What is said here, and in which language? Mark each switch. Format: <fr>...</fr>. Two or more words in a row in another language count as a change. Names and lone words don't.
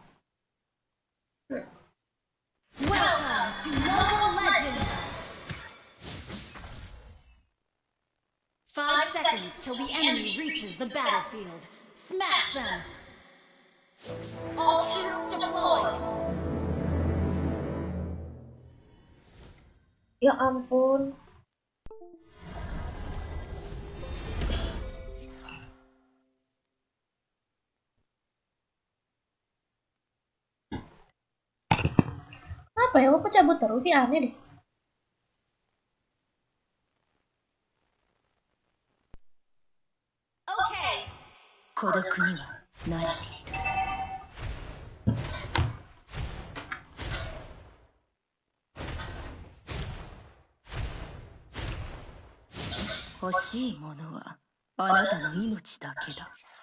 <en>Welcome to Mobile Legends! 5 seconds till the enemy reaches the battlefield. Smash them! All troops deployed!</en> <id>Ya ampun. Apa ya, aku cabut terus sih, aneh deh. Okay.</id> <ja>孤独には慣れている。欲しいものはあなたの命だけだ。</ja>